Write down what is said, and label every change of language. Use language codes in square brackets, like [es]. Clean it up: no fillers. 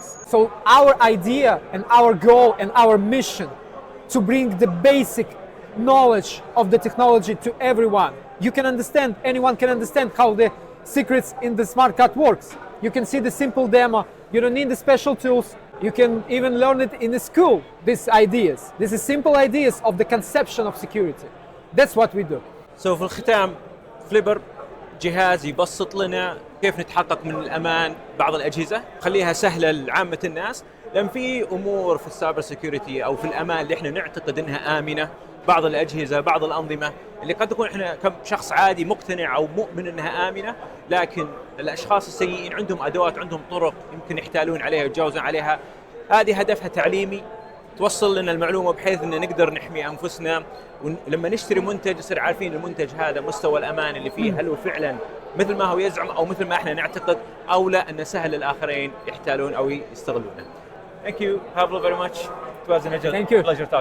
[en] So our idea and our goal and our mission to bring the basic knowledge of the technology to everyone. You can understand, anyone can understand how the secrets in the smart card works. You can see the simple demo. You don't need the special tools. You can even learn it in the school, these ideas. These are simple ideas of the conception of security. That's what we do. [ar] So في الختام فليبر جهاز يبسط لنا كيف نتحقق من الأمان بعض الأجهزة، خليها سهلة لعامة الناس، لأن في أمور في السايبر سيكيورتي أو في الأمان اللي احنا نعتقد أنها آمنة، بعض الأجهزة بعض الأنظمة اللي قد تكون احنا كشخص عادي مقتنع أو مؤمن أنها آمنة، لكن الأشخاص السيئين عندهم أدوات، عندهم طرق يمكن يحتالون عليها ويتجاوزون عليها. هذه هدفها تعليمي، توصل لنا المعلومة بحيث أن نقدر نحمي أنفسنا، ولما نشتري منتج نصير عارفين المنتج هذا مستوى الأمان اللي فيه هل هو فعلا مثل ما هو يزعم أو مثل ما احنا نعتقد، أو لا أنه سهل للآخرين يحتالون أو يستغلونه. [en] Thank you, Pavlo, very much. It was a pleasure talking to you.